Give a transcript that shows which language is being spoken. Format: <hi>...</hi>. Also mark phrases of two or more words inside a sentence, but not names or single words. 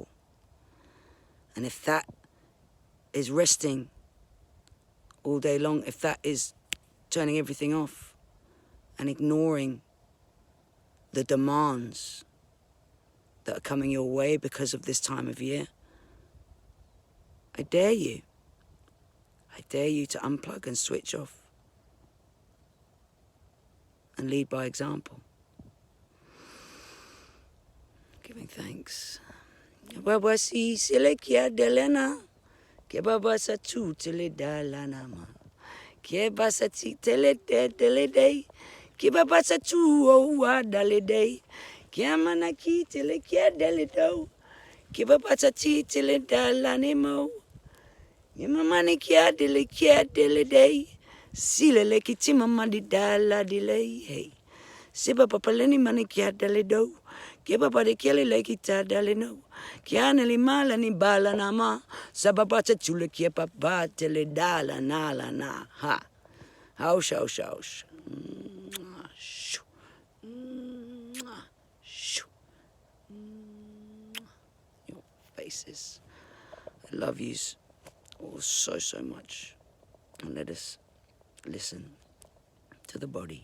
<en>And if that is resting all day long, if that is turning everything off and ignoring the demands that are coming your way because of this time of year, I dare you to unplug and switch off and lead by example. Giving thanks, Baba si sile kia delena. Ke baba sa tu tele dalana ma. Ke basa ti tele de. Ke baba sa tu o wa dale de. Ke amana ki tele kia dele do. Ke baba sa ti tele dalane mo. Ye mama ni kia dele de. Sile le ki ti mama di dala dile hey. Seba papa leni mani kia dale do. Kia papa de kia le kita dale no. Kia ne li mala ni bala na ma. Sa papa te tule kia papa te le dala na la na. Ha. Haux Haux Haux. Shoo. Shoo. Your faces. I love yous all so much. And let us listen to the body.</en>